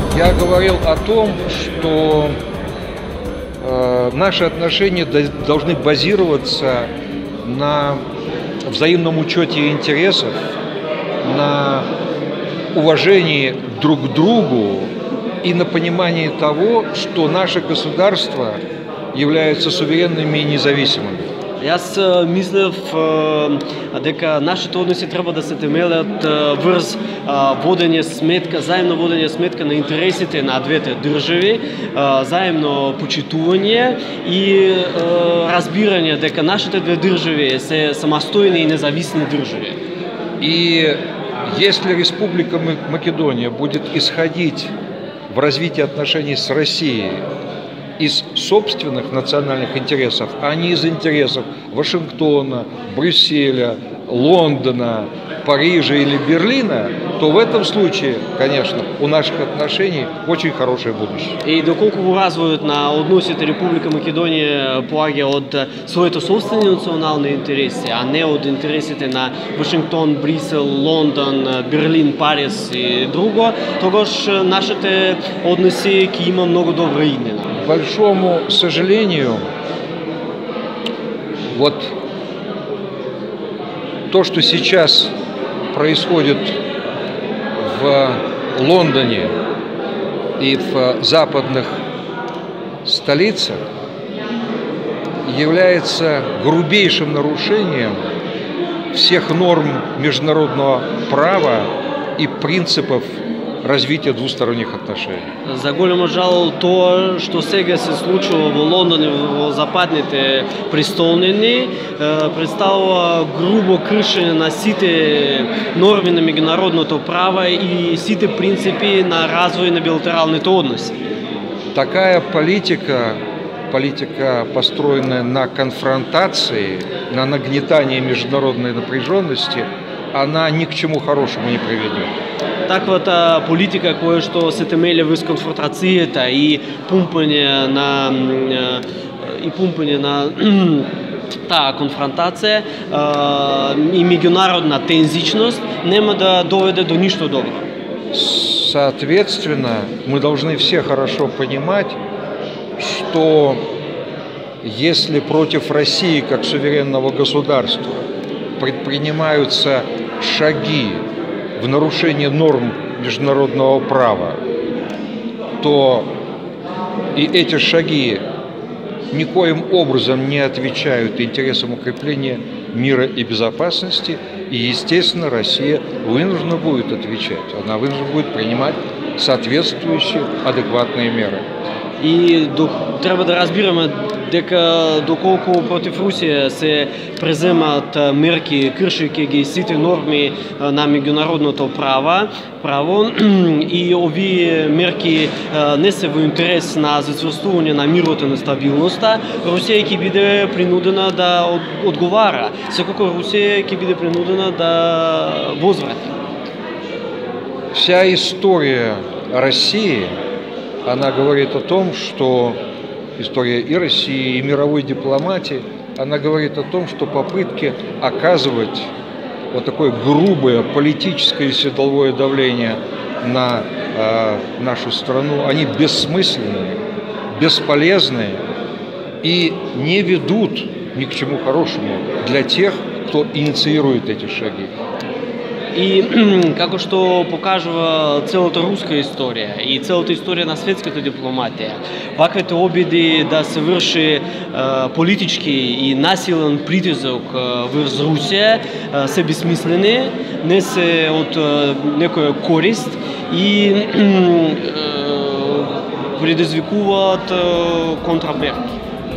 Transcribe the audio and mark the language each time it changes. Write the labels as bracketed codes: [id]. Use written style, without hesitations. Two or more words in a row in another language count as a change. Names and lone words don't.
[ru] Я говорил о том, что наши отношения должны базироваться на взаимном учете интересов, на уважении друг к другу и на понимании того, что наши государства являются суверенными и независимыми. [mk] Аз мислев дека нашите односи треба да се темелят врз водење сметка, заемно водење сметка на интересите на двете држави, заемно почитување и разбирање дека нашите две држави се самостојни и независни држави. [ru] И если Республика Македония будет исходить в развитии отношений с Россией из собственных национальных интересов, а не из интересов Вашингтона, Брюсселя, Лондона, Парижа или Берлина, то в этом случае, конечно, у наших отношений очень хорошее будущее. [mk] И доколку во развојот на односите Република Македонија поаѓа од своите собствени национални интереси, а не од интересите на Вашингтон, Брисел, Лондон, Берлин, Париз и друго, тогаш нашите односи ќе има многу добра иднина. [ru] К большому сожалению, вот то, что сейчас происходит в Лондоне и в западных столицах, является грубейшим нарушением всех норм международного права и принципов развития двусторонних отношений. [mk] За големо жал тоа што сега се случува во Лондон и во западните престолнини представува грубо кршење на сите норми на меѓународното право и сите принципи на развој на билатералните односи. [ru] Такая политика, построенная на конфронтации, на нагнетании международной напряженности, она ни к чему хорошему не приведет. [mk] Таквата политика која што се темели врз конфронтацијата и пумпање на таа конфронтација и меѓународна тензичност нема да доведе до ништо добро. [ru] Соответственно, мы должны все хорошо понимать, что если против России как суверенного государства предпринимаются шаги в нарушение норм международного права, то и эти шаги никоим образом не отвечают интересам укрепления мира и безопасности, и, естественно, Россия вынуждена будет отвечать. Она вынуждена будет принимать соответствующие адекватные меры. [mk] И треба да разбираме дека доколку против Русија се преземат мерки кршејќи ги сите норми на меѓународното право и овие мерки не се во интерес на зацврстување на мирот и на стабилноста, Русија ќе биде принудена да одговара. Секако Русија ќе биде принудена да возврати. [ru] Вся история России, она говорит о том, что история и России, и мировой дипломатии, она говорит о том, что попытки оказывать вот такое грубое политическое и силовое давление на нашу страну, они бессмысленные, бесполезные и не ведут ни к чему хорошему для тех, кто инициирует эти шаги. [mk] И како што покажува целата руска историја и целата историја на светската дипломатија, ваквите обиди да се врши политички и насилен притисок врз Русија се бесмислени, не се од некоја корист и предизвикуваат контрамерки.